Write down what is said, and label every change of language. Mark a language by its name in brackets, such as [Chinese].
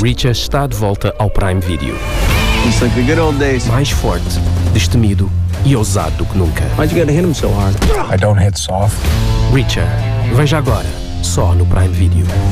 [Portuguese] Reacher está de volta ao Prime Video. [English] It's like the good old days. [Portuguese] Mais forte, destemido e ousado do que nunca. [English] Why'd you gotta hit him so hard? I don't hit soft. [Portuguese] Reacher, veja agora, só no Prime Video.